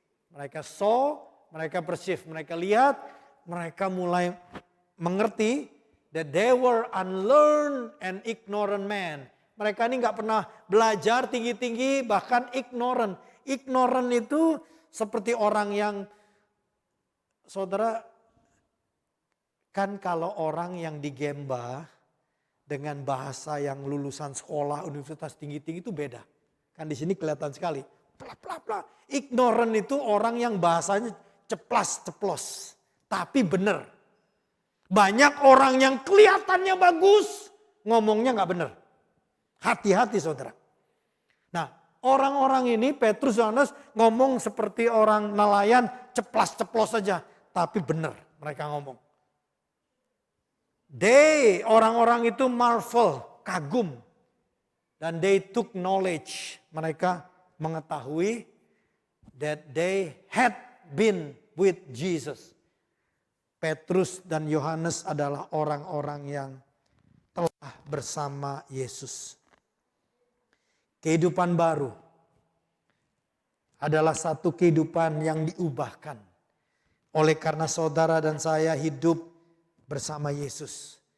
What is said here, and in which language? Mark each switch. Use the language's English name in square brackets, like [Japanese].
[Indonesian] Mereka saw, mereka perceive, mereka lihat, mereka mulai mengerti [English] that they were unlearned and ignorant men. [Indonesian] Mereka ini nggak pernah belajar tinggi-tinggi, bahkan ignorant. Ignorant itu seperti orang yang, saudara, kan kalau orang yang digemba dengan bahasa yang lulusan sekolah universitas tinggi-tinggi itu beda. Kan di sini kelihatan sekali. Bla. Ignorant itu orang yang bahasanya ceplas-ceplos, tapi benar. Banyak orang yang kelihatannya bagus, ngomongnya nggak benar. Hati-hati saudara. Nah, orang-orang ini Petrus Yohanes ngomong seperti orang nelayan, ceplas-ceplos saja, tapi benar mereka ngomong. Orang-orang itu marvel, kagum. [English] Dan they took knowledge. [Indonesian] Mereka mengetahui [English] that they had been with Jesus. [Indonesian] Petrus dan Yohanes adalah orang-orang yang telah bersama Yesus. Kehidupan baru adalah satu kehidupan yang diubahkan. Oleh karena saudara dan saya hidup bersama Yesus.